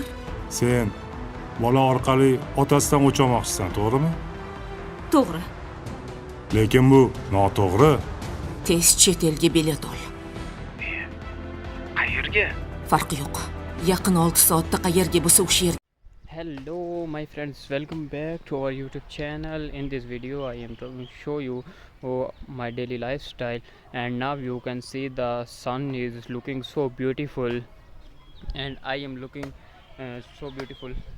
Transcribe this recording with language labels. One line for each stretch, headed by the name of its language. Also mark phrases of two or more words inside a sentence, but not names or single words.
Uzbek: Sen bola orqali otasidan o'ch olmoqchisan, to'g'rimi? To'g'ri. Lekin bu noto'g'ri. Tez chet elga bilet ol. Qayerga? Farqi yo'q. Yaqin 6 soatda qayerga bo'lsa o'sha yerga.
English: Hello my friends, welcome back to our YouTube channel. In this video I am going to show you my daily lifestyle, and now you can see the sun is looking so beautiful and I am looking so beautiful.